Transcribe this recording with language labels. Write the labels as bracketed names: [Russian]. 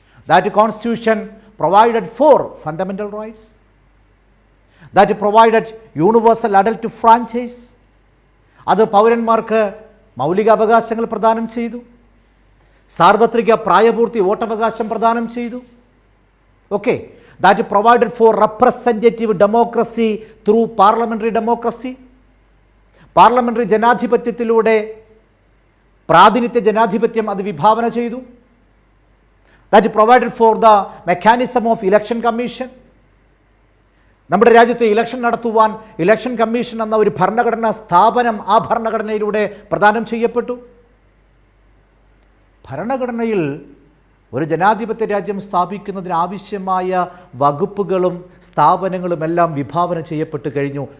[English] That constitution provided for fundamental rights, that provided universal adult franchise. [Malayalam] അത് പൗരന്മാർക്ക് മൗലികാവകാശങ്ങൾ പ്രദാനം ചെയ്തു, സാർവത്രിക പ്രായപൂർത്തി വോട്ടവകാശം പ്രദാനം ചെയ്തു. [English] Okay, that provided for representative democracy through parliamentary democracy. [Malayalam] Parliamentary ജനാധിപത്യത്തിലൂടെ പ്രാതിനിധ്യ ജനാധിപത്യം അത് വിഭാവന ചെയ്തു. [English] that provided for the mechanism of election commission. [Malayalam] നമ്മുടെ രാജ്യത്തെ ഇലക്ഷൻ നടത്തുവാൻ ഇലക്ഷൻ കമ്മീഷൻ എന്ന ഒരു ഭരണഘടനാ സ്ഥാപനം ആ ഭരണഘടനയിലൂടെ പ്രദാനം ചെയ്യപ്പെട്ടു. ഭരണഘടനയിൽ ഒരു ജനാധിപത്യ രാജ്യം സ്ഥാപിക്കുന്നതിനാവശ്യമായ വകുപ്പുകളും സ്ഥാപനങ്ങളുമെല്ലാം വിഭാവന ചെയ്യപ്പെട്ട് കഴിഞ്ഞു.